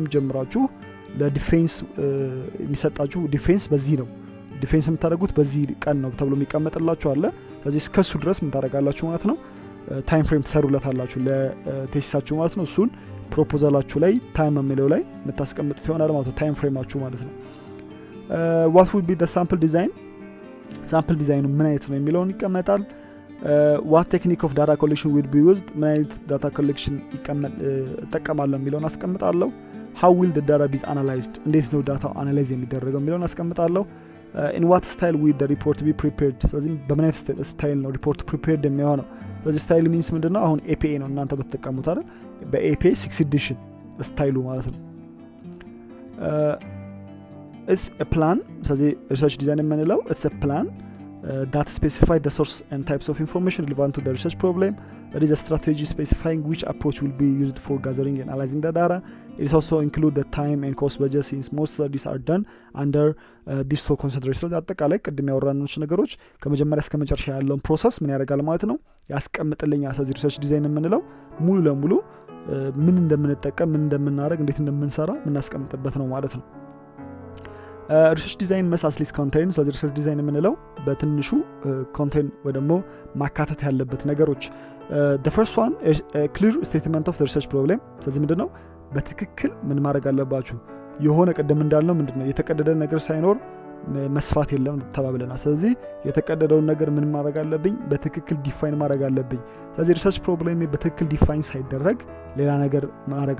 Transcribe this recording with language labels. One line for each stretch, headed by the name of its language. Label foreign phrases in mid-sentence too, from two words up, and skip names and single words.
Amharic: ጀምራችሁ ለዲፌንስ የሚሰጣችሁ ዲፌንስ በዚህ ነው ዲፌንስ የምታደርጉት በዚህ ቀን ነው ተብሎ የሚቀመጥላችሁ አለ። ስለዚህ እስከሱ ድረስ ምን ታደርጋላችሁ ማለት ነው
English: time frame
Amharic: ትሰሩለታላችሁ ለቴሲሳችሁ ማለት ነው። እሱን ፕሮፖዛላችሁ ላይ ታይም የሚለው ላይ የምታስቀምጡት ይሆናል ማለት ነው ታይም ፍሬማችሁ ማለት ነው።
English: what would be the sample design
Amharic: ሳምፕል ዲዛይኑ ምን አይነት ነው የሚለውን ይቀመጣል።
English: what technique of data collection will be used
Amharic: ምን አይነት
English: data collection
Amharic: እጠቀማለሁ የሚለውን አስቀምጣለሁ።
English: how will the data be analyzed
Amharic: እንዴት ነው
English: data analyze
Amharic: የሚደረገው የሚለውን አስቀምጣለሁ።
English: in what style will the report be prepared
Amharic: ስለዚህ በምን አይነት ስታይል ነው ሪፖርት prepared የሚሆነው። ስለዚህ
English: style means
Amharic: ምንድነው አሁን APA ነው እናንተ በተጠቀሙት አይደል በAPA 6 ኤዲሽን ስታይሉ ማለት ነው።
English: it's a plan ስለዚህ research design የምንለው it's a plan that specifies the source and types of information relevant to the research problem. There is a strategy specifying which approach will be used for gathering and analyzing the data. It is also include the time and cost budget since most studies are done under these two considerations.
Amharic: አጠቃላይ ቅድም ያወራነው ነገሮች ከመጀመሪያ እስከ መጨረሻ ያለውን ፕሮሰስ ምን ያደርጋል ማለት ነው ያስቀምጥልኛል። ስለዚህ
English: research design
Amharic: የምንለው ሙሉ ለሙሉ ምን እንደምንጠቀም ምን እንደምናደርግ እንዴት እንደምንሰራ ምናስቀምጥበት ነው ማለት ነው።
English: research design
Amharic: መሳስሊስ ኮንቴን ስለዚህ
English: research design
Amharic: የምንለው በትንሹ ኮንቴን ወይ ደግሞ ማካተት ያለበት ነገሮች
English: the first one is a clear statement of the research problem
Amharic: ስለዚህ ምንድነው በትክክል ምን ማድረግ አለባችሁ የሆነ ቀደም እንዳልነው ምንድነው የተቀደደ ነገር ሳይኖር መስፋት የለም ተባብለናል። ስለዚህ የተቀደደውን ነገር ምን ማድረግ አለብኝ በትክክል ዲፋይን ማድረግ አለብኝ። ስለዚህ
English: research problem
Amharic: በትክክል ዲፋይን ሳይደረግ ሌላ ነገር ማድረግ